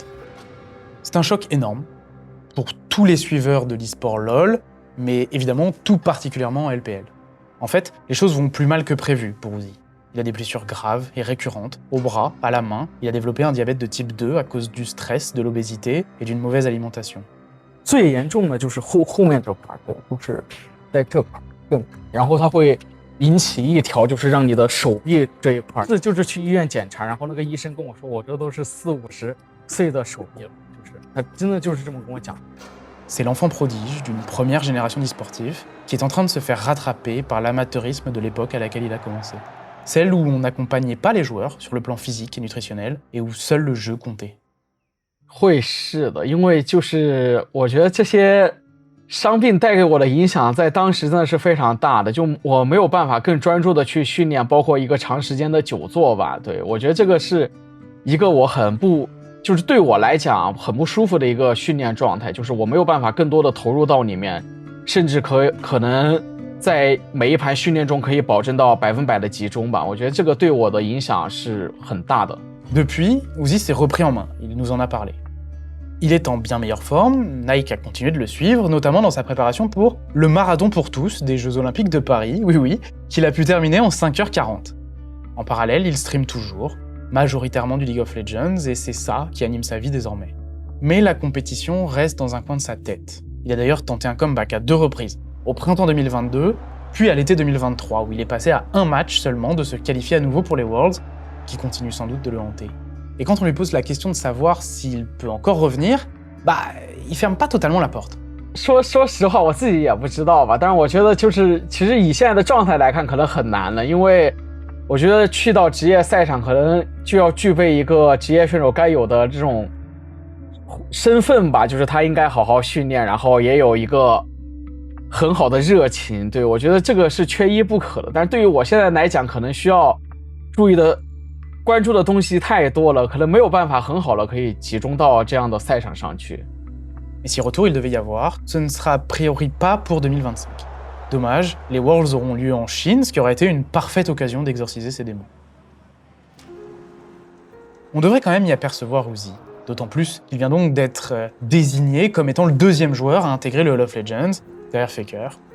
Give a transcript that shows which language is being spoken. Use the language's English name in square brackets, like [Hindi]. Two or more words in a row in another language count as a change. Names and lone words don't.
[French] C'est un choc énorme pour tous les suiveurs de l'e-sport LoL, mais évidemment tout particulièrement en LPL. En fait, les choses vont plus mal que prévu pour Uzi. Il a des blessures graves et récurrentes, au bras, à la main. Il a développé un diabète de type 2 à cause du stress, de l'obésité et d'une mauvaise alimentation. [Chinese] 最严重的就是后面这块，就是在这块更，然后它会引起一条，就是让你的手臂这一块，这就是去医院检查，然后那个医生跟我说，我这都是40-50岁的手臂了，就是他真的就是这么跟我讲。 [French] C'est l'enfant prodige d'une première génération d'e-sportifs qui est en train de se faire rattraper par l'amateurisme de l'époque à laquelle il a commencé. Celle où on n'accompagnait pas les joueurs sur le plan physique et nutritionnel et où seul le jeu comptait. [Chinese] 会是的，因为就是我觉得这些伤病带给我的影响在当时真的是非常大的，就我没有办法更专注的去训练，包括一个长时间的久坐吧。对，我觉得这个是一个我就是对我来讲很不舒服的一个训练状态，就是我没有办法更多的投入到里面，甚至可能在每一盘训练中可以保证到100%的集中吧。我觉得这个对我的影响是很大的。 [French] Depuis, Uzi s'est repris en main, il nous en a parlé. Il est en bien meilleure forme, Nike a continué de le suivre, notamment dans sa préparation pour le marathon pour tous des Jeux Olympiques de Paris, oui, qu'il a pu terminer en 5h40. En parallèle, il stream toujours, majoritairement du League of Legends, et c'est ça qui anime sa vie désormais. Mais la compétition reste dans un coin de sa tête. Il a d'ailleurs tenté un comeback à 2 reprises, au printemps 2022, puis à l'été 2023, où il est passé à un match seulement de se qualifier à nouveau pour les Worlds, qui continue sans doute de le hanter. Et quand on lui pose la question de savoir s'il peut encore revenir, il ferme pas totalement la porte. [Chinese] 说实话，我自己也不知道吧，但是我觉得就是其实以现在的状态来看，可能很难了，因为我觉得去到职业赛场，可能就要具备一个职业选手该有的这种身份吧，就是他应该好好训练，然后也有一个很好的热情。对，我觉得这个是缺一不可的。但是对于我现在来讲，可能需要注意的、关注的东西太多了，可能没有办法很好的可以集中到这样的赛场上去。 [French] Et si retour il devait y avoir, ce ne sera a priori pas pour 2025. Dommage, les Worlds auront lieu en Chine, ce qui aurait été une parfaite occasion d'exorciser ces démons. On devrait quand même y apercevoir Uzi, d'autant plus qu'il vient donc d'être désigné comme étant le 2e joueur à intégrer le Hall of Legends, derrière Faker, encore.